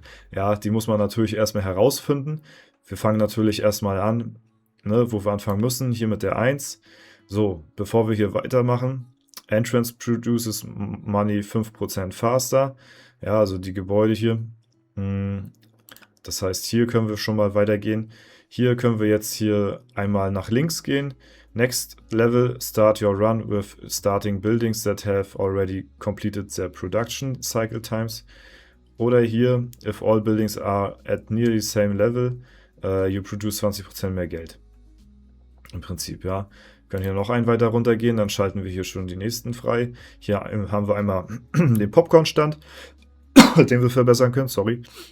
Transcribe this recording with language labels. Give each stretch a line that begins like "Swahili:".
German: Ja, die muss man natürlich erstmal herausfinden. Wir fangen natürlich erstmal an, ne, wo wir anfangen müssen, hier mit der 1. So, bevor wir hier weitermachen,
English: Entrance produces money 5% faster.
German: Ja, also die Gebäude hier. Das heißt, hier können wir schon mal weitergehen. Hier können wir jetzt hier einmal nach links gehen.
English: Next level, start your run with starting buildings that have already completed their production cycle times.
German: Oder hier,
English: if all buildings are at nearly same level, you produce 20%
German: mehr Geld. Im Prinzip, ja. Wir können hier noch einen weiter runter gehen, dann schalten wir hier schon die nächsten frei. Hier haben wir einmal den Popcorn-Stand, den wir verbessern können, sorry.